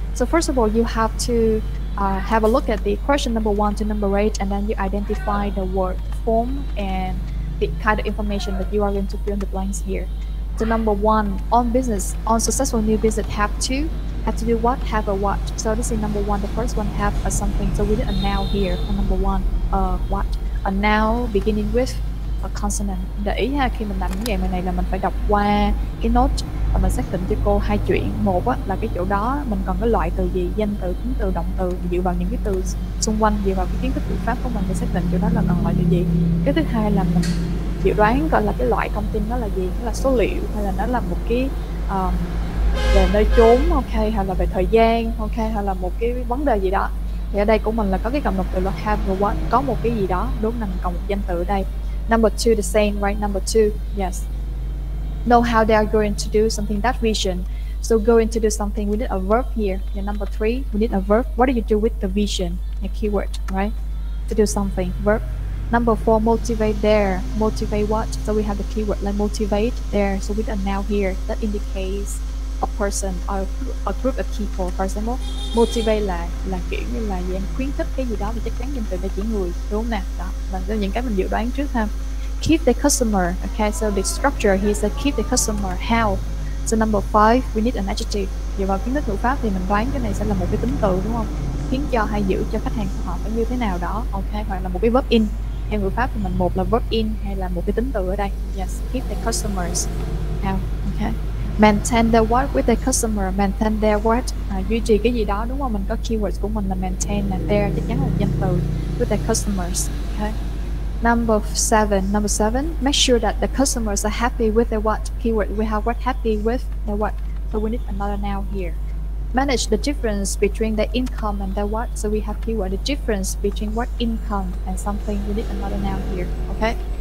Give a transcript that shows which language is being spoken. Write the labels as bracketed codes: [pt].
[en] So first of all, you have to have a look at the question number 1 to number 8, and then you identify the word form and the kind of information that you are going to fill in the blanks here. So number 1, on successful new business, have to do what? Have a what? So this is number 1. The first one, have a something. So we did a noun here for number 1. What? A noun beginning with consonant. [vi] Để ý ha, khi mình làm những dạng này là mình phải đọc qua cái note và mình xác định cho cô hai chuyện. Một á, là cái chỗ đó mình còn cái loại từ gì, danh từ, tính từ, động từ, dựa vào những cái từ xung quanh, dựa vào cái kiến thức ngữ pháp của mình để xác định chỗ đó là còn loại từ gì. Cái thứ hai là mình dự đoán coi là cái loại thông tin đó là gì, nó là số liệu hay là nó là một cái về nơi chốn, ok, hay là về thời gian, ok, hay là một cái vấn đề gì đó. Thì ở đây của mình là có cái cụm động từ là [en] have or what, [vi] có một cái gì đó, đúng là mình còn một danh từ ở đây. [en] Number 2 the same, right? Number 2, yes. Know how they are going to do something, that vision. So going to do something, we need a verb here. And number 3, we need a verb. What do you do with the vision? A keyword, right? To do something, verb. Number 4, motivate there. Motivate what? So we have the keyword like motivate there. So with a noun here, that indicates a person or a group of people. For example, [vi] motivate là kiểu như là dạng khuyến khích cái gì đó thì chắc chắn danh từ để chỉ người, đúng không nè? Đó là những cái mình dự đoán trước ha. [en] Keep the customer. Okay, so the structure here is keep the customer. How? So number 5, we need an adjective. [vi] Dựa vào kiến thức ngữ pháp thì mình đoán cái này sẽ là một cái tính từ, đúng không? Khiến cho hay giữ cho khách hàng của họ phải như thế nào đó, ok, hoặc là một cái verb in. Theo ngữ pháp thì mình một là verb in hay là một cái tính từ ở đây. [en] Yes, keep the customers. How? Okay. Maintain their what with the customer. Maintain their what? [vi] Duy trì cái gì đó, đúng không? Mình có keywords của mình là maintain là there, chắc chắn là một danh từ [en] with the customers. Okay. Number 7, make sure that the customers are happy with their what? Keyword, we have what? Happy with their what? So we need another noun here. Manage the difference between the income and their what? So we have keyword, the difference between what income and something, we need another noun here, okay?